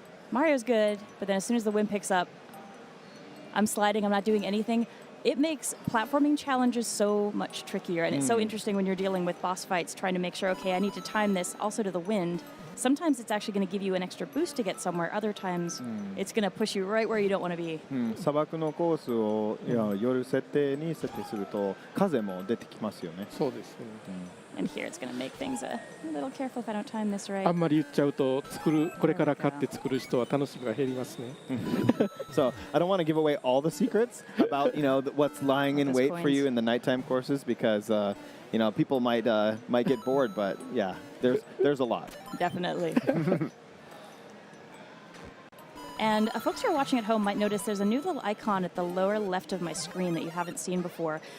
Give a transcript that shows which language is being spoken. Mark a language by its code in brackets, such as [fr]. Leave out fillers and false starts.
[en] Mario's good, but then as soon as the wind picks up, I'm sliding. I'm not doing anything. It makes platforming challenges so much trickier, and it's so interesting when you're dealing with boss fights, trying to make sure, okay, I need to time this also to the wind. Sometimes it's actually going to give you an extra boost to get somewhere. Other times, it's going to push you right where you don't want to be. [ja] 砂漠のコースを夜設定に設定すると風も出てきますよね。そうですね。 [en] And here it's going to make things a little careful if I don't time this right. [ja] あんまり言っちゃうとこれから買って作る人は楽しみが減りますね。 [en] So I don't want to give away all the secrets about what's lying in wait for you in the nighttime courses because people might get bored, but yeah, there's a lot. Definitely. And folks who are watching at home might notice there's a new little icon at the lower left of my screen that you haven't seen before.